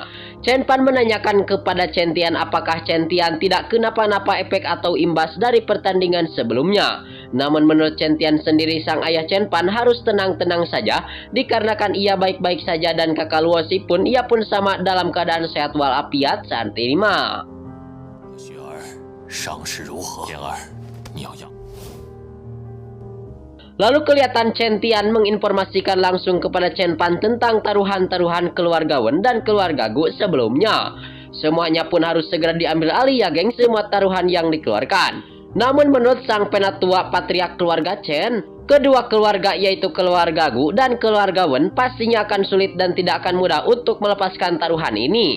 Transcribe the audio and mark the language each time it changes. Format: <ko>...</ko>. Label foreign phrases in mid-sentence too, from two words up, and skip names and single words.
<id>Chen Pan menanyakan kepada Chen Tian apakah Chen Tian tidak kenapa-napa efek atau imbas dari pertandingan sebelumnya. Namun menurut Chen Tian sendiri, sang ayah Chen Pan harus tenang-tenang saja dikarenakan ia baik-baik saja dan kakak Luo Si pun ia pun sama dalam keadaan sehat walafiat saat ini mah.</id> <zh>雪儿，伤势如何？莲儿，你要养。</zh> <id>Lalu kelihatan Chen Tian menginformasikan langsung kepada Chen Pan tentang taruhan-taruhan keluarga Wen dan keluarga Gu sebelumnya. Semuanya pun harus segera diambil alih ya geng, semua taruhan yang dikeluarkan. Namun menurut sang penatua patriark keluarga Chen, kedua keluarga yaitu keluarga Gu dan keluarga Wen pastinya akan sulit dan tidak akan mudah untuk melepaskan taruhan ini.</id>